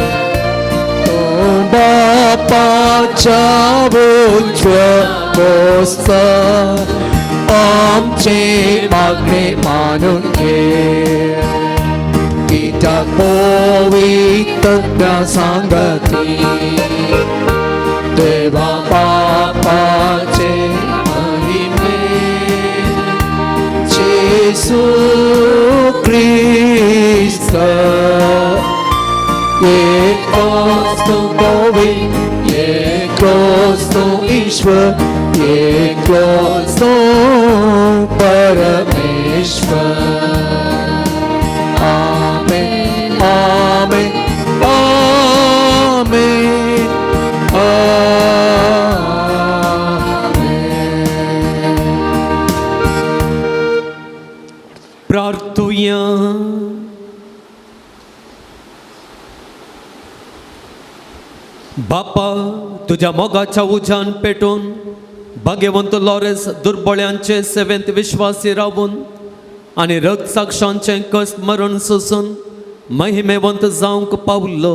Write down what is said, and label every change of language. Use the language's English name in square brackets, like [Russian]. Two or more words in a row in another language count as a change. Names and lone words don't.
[Konkani] तो बापाच्या उज्ज्वल पोस्ता आमचे मागणे मानून घे गीता पवित्र सांगती देवा बापाचे महिमे येशू ख्रिस्त एकच तो पवित्र एकच तो ईश्वर एकच तो परमेश्वर आमेन आमेन आमेन आमेन. प्रार्थूया. बापा तुझ्या मोगाच्या उजान पेटून भाग्यवंत लॉरेन्स दुर्बळ्यांचे सेवेंत विश्वासी रावून आणि रक्त साक्षांचे कष्ट मरण सोसून महिमेवंत जावंक पावलो.